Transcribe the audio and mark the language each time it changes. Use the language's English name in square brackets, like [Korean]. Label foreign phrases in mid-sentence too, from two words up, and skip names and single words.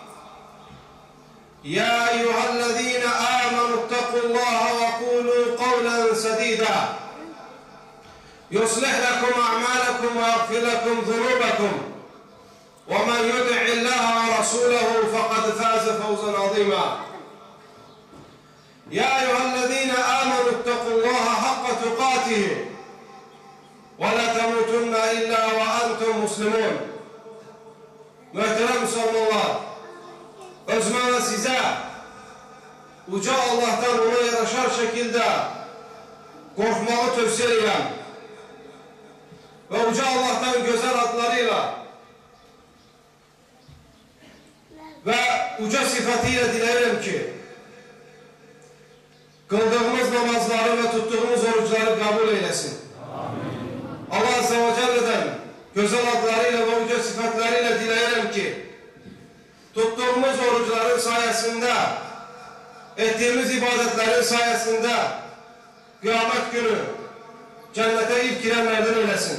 [Arabic] يا أيها الذين آمنوا اتقوا الله وقولوا قولا سديدا يصلح لكم أعمالكم ويغفر لكم ذنوبكم ومن يطع الله ورسوله فقد فاز فوزا عظيما. يا أيها الذين آمنوا اتقوا الله حق تقاته ولا تموتن إلا وأنتم مسلمون. [Azerbaijani] Möhtərəm müsəlmanlar, özümə sizə uca Allah'tan ona yaraşar şəkildə qorxmağı tövsiyə edirəm və uca Allah'tan gözəl adlarıyla və uca sifətiyle diləyirəm ki, qıldığımız namazları və tuttuğumuz oruçları qəbul eyləsin. [Turkish] Allah Azze ve Celle'den güzel adlarıyla ve uca sıfatlarıyla dileyerek ki tuttuğumuz oruçların sayesinde, ettiğimiz ibadetlerin sayesinde kıyamet günü cennete ilk girenlerden eylesin.